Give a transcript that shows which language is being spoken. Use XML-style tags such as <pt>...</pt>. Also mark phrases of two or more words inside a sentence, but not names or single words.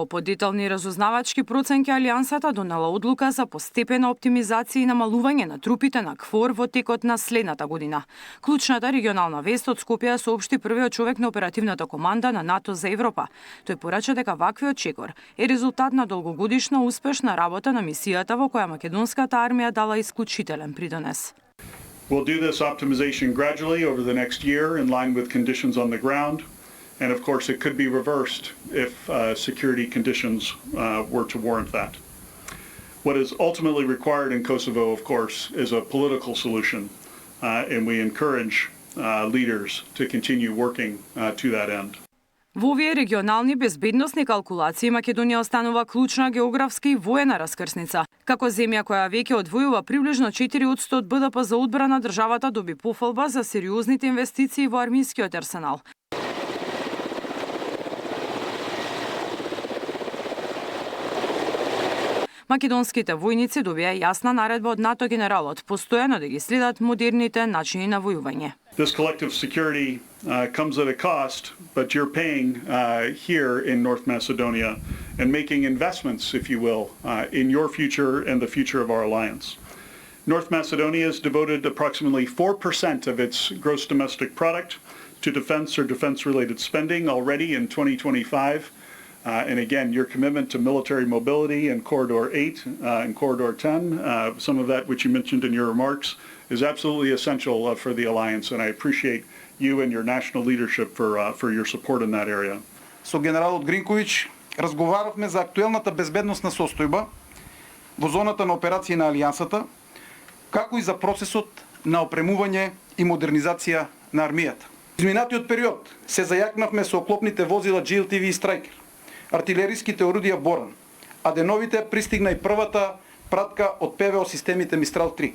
<mk>По детални разузнавачки проценки Алијансата донела одлука за постепена оптимизација и намалување на трупите на КФОР во текот на следната година. Клучната регионална вест од Скопје соопшти првиот човек на оперативната команда на НАТО за Европа. Тој порача дека ваквиот чекор е резултат на долгогодишна успешна работа на мисијата во која македонската армија дала исклучителен придонес.</mk> <en>We'll do this optimization gradually over the next year in line with conditions on the ground. And of course, it could be reversed if security conditions were to warrant that. What is ultimately required in Kosovo, of course, is a political solution, and we encourage leaders to continue working to that end.</en> <mk>Во овие регионални безбедносни калкулации Македонија останува клучна географска и воена раскрсница. Како земја која веќе одвојува приближно 4% од БДП за одбрана, државата доби пофалба за сериозните инвестиции во армискиот арсенал. Македонските војници добија јасна наредба од НАТО генералот, постојано да ги следат модерните начини на војување.</mk> <en>This collective security comes at a cost, but you're paying here in North Macedonia and making investments, if you will, in your future and the future of our alliance. North Macedonia has devoted approximately 4% of its gross domestic product to defense or defense-related spending already in 2025. And again, your commitment to military mobility in Corridor 8 and Corridor 10, some of that which you mentioned in your remarks, is absolutely essential for the alliance, and I appreciate you and your national leadership for your support in that area.</en> <mk>Со генералот Гринковиќ разговаравме за актуелната безбедносна состојба во зоната на операции на Алијансата, како и за процесот на опремување и модернизација на армијата. Изминатиот период се зајакнавме со оклопните возила GLTV и Striker, артилериските орудија Боран, а деновите пристигна и првата пратка од ПВО системите Мистрал 3.</mk>